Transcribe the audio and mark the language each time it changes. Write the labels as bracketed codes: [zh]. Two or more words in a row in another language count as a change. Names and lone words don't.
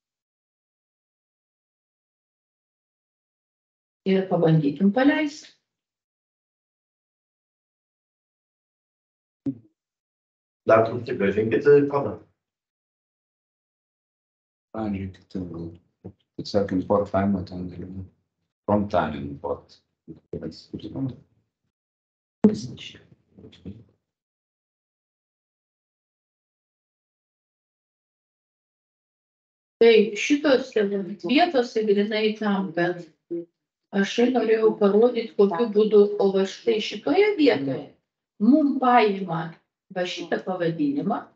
[lt] Ir pabandykim paleisti. Dar truputį grąžinkit kodą. Pavyzdžiui, tiesiog import failą ten galima. [en] From time import. Tai šitos vietose grinai tam, kad aš norėjau parodyti, kokiu būdu, o va štai šitoje vietoje mums paima va šitą pavadinimą.